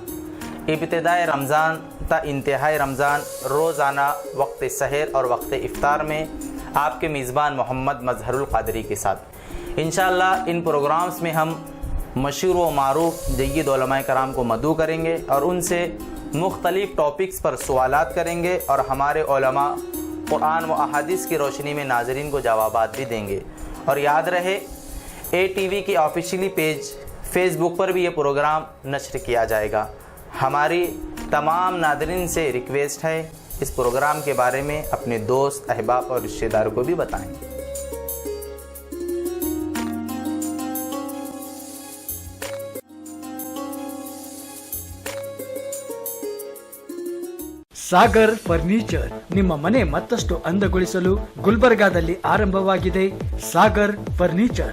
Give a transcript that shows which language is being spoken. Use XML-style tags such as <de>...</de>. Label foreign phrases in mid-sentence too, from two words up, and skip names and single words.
<ur>ابتدائے رمضان تا انتہائے رمضان روزانہ وقت سحر اور وقت افطار میں آپ کے میزبان محمد مظہر القادری کے ساتھ ان شاء اللہ ان پروگرامز میں ہم مشہور و معروف جید علمائے کرام کو مدعو کریں گے اور ان سے مختلف ٹاپکس پر سوالات کریں گے اور ہمارے علما قرآن و احادیث کی روشنی میں ناظرین کو جوابات بھی دیں گے. اور یاد رہے ATV کی</ur> <en>officially page</en> <ur>فیس بک پر بھی یہ پروگرام نشر کیا جائے گا. ہماری تمام نادرین سے ریکویسٹ ہے اس پروگرام کے بارے میں اپنے دوست، احباب اور رشتہ داروں کو بھی بتائیں.</ur> <kn>ಸಾಗರ್ ಫರ್ನಿಚರ್ ನಿಮ್ಮ ಮನೆ ಮತ್ತಷ್ಟು ಅಂದಗೊಳಿಸಲು ಗುಲ್ಬರ್ಗಾದಲ್ಲಿ ಆರಂಭವಾಗಿದೆ ಸಾಗರ್ ಫರ್ನಿಚರ್।</kn>